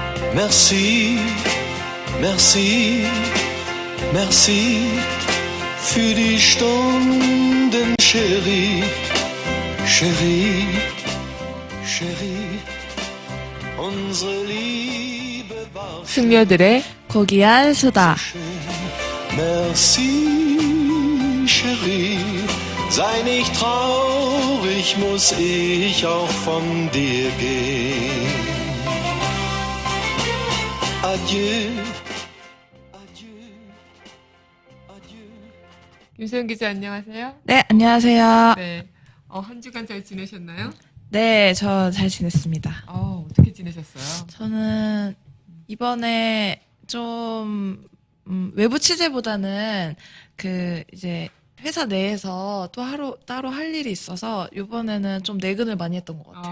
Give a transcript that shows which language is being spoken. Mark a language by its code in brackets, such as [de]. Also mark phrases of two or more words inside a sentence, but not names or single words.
[fr] Merci, merci, merci [de] für die Stunden, [fr] Chérie, Chérie, Chérie. [de] Unsere Liebe war [ko] 숙녀들의 고귀한 수다. [fr] Merci, Chérie. [de] Sei nicht traurig, muss ich auch von dir gehen. [fr] Adieu, adieu, adieu. [ko] 김소영 기자 안녕하세요. 네, 안녕하세요. 네. 한 주간 잘 지내셨나요? 네, 저 잘 지냈습니다. 어떻게 지내셨어요? 저는 이번에 좀 외부 취재보다는 이제 회사 내에서 또 따로 할 일이 있어서 이번에는 좀 내근을 많이 했던 것 같아요.